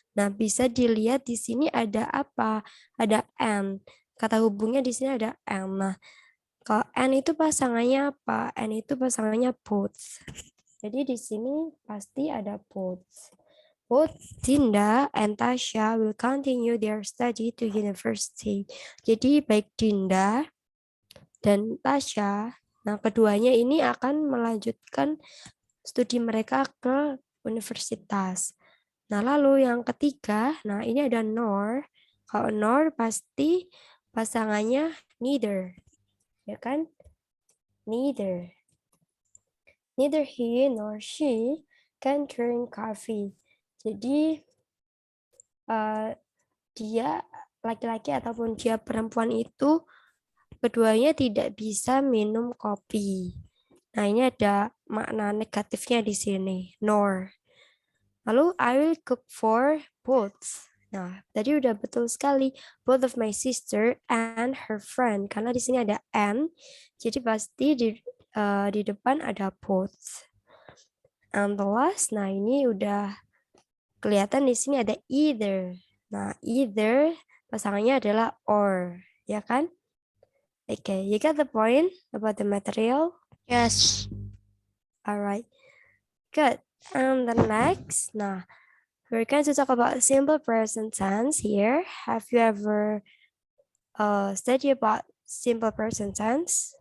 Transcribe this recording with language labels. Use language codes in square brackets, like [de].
[id] Nah, bisa dilihat di sini ada apa? Ada and. Kata hubungnya di sini ada and. Nah, kalau and itu pasangannya apa? And itu pasangannya both. Jadi di sini pasti ada both. [en] Both Dinda and Tasha will continue their study to university. [id] Jadi baik Dinda dan Tasha, nah keduanya ini akan melanjutkan studi mereka ke universitas. Nah lalu yang ketiga, nah ini ada nor. Kalau nor pasti pasangannya neither, ya kan? Neither. [en] Neither he nor she can drink coffee. [id] Jadi dia laki-laki ataupun dia perempuan itu keduanya tidak bisa minum kopi. Nah, ini ada makna negatifnya di sini, nor. Lalu [en] I will cook for both. [id] Nah, tadi udah betul sekali, [en] both of my sister and her friend, [id] karena di sini ada and, jadi pasti di depan ada both. [en] And the last, [id] nah ini udah kelihatan di sini ada either. Nah, either pasangannya adalah or, ya kan? [en] Okay, you got the point about the material? Yes. All right, good. And the next, nah, we're going to talk about simple present tense here. Have you ever studied about simple present tense?